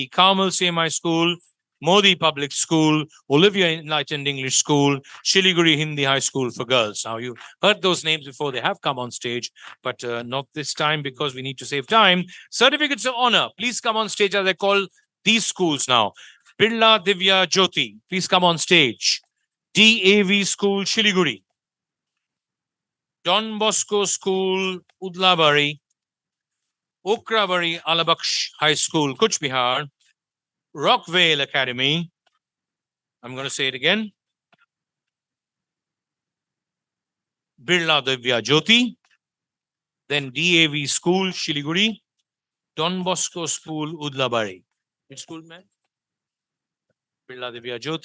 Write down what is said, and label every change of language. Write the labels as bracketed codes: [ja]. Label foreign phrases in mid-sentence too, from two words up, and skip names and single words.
[en] Carmel CMI School, Modi Public School, Olivia Enlightened English School, Shiliguri Hindi High School for Girls. Now, you heard those names before. They have come on stage, but not this time because we need to save time. Certificates of honor. Please come on stage as I call these schools now. Birla Divya Jyoti, please come on stage. DAV School, Shiliguri. Don Bosco School, Udlabari. Okrabari Alabaksh High School, Kuch Bihar. Rockvale Academy. I'm going to say it again. Birla Divya Jyoti. Then DAV School, Shiliguri. Don Bosco School, Udlabari. Which school, man? Birla Divya Jyoti.